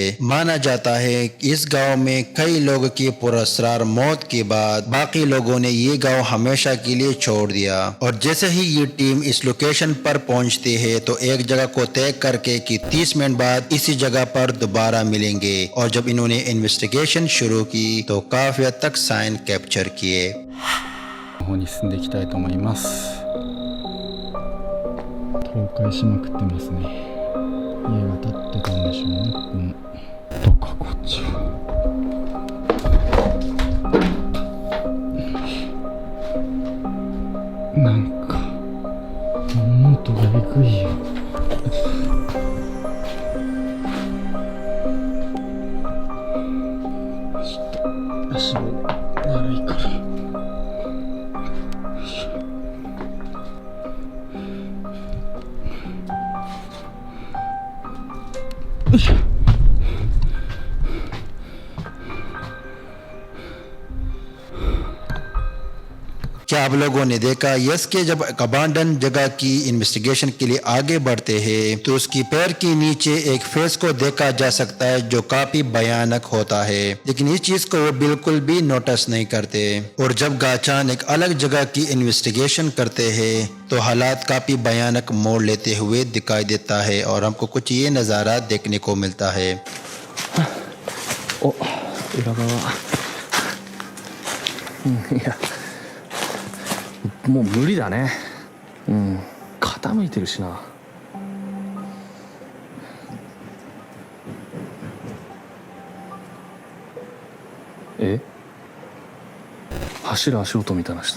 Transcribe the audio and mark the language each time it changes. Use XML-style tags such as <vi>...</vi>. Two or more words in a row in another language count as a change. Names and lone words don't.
<hi>माना जाता है कि इस गांव में कई लोगों की पुरअसरार मौत के बाद बाकी लोगों ने ये गांव हमेशा के लिए छोड़ दिया, और जैसे ही ये टीम इस लोकेशन पर पहुंचती है तो एक जगह को तय करके कि 30 मिनट बाद इसी जगह पर दोबारा मिलेंगे, और जब इन्होंने इन्वेस्टिगेशन शुरू की तो काफी हद तक</hi> <en>sign capture</en> <hi>किए।</hi> <ja>方に進んでいきたいと思います。倒壊しまくってますね。家が建ってたんでしょうね、ここも。とかこっちは。なんか物音がえぐいよ。ちょっと足も悪いから。よいしょ。</ja> <hi>क्या आप लोगों ने देखा यस के जब अबांडन जगह की इन्वेस्टिगेशन के लिए आगे बढ़ते हैं तो उसकी पैर के नीचे एक फेस को देखा जा सकता है जो काफी भयानक होता है, लेकिन इस चीज को वो बिल्कुल भी नोटिस नहीं करते। और जब गाचान एक अलग जगह की इन्वेस्टिगेशन करते हैं तो हालात काफी भयानक मोड़ लेते हुए दिखाई देता है और हमको कुछ ये नज़ारा देखने को मिलता है।</hi> <ja>お、裏側。いや、もう無理だね。傾いてるしな。え、走る足音みたいな人。</ja>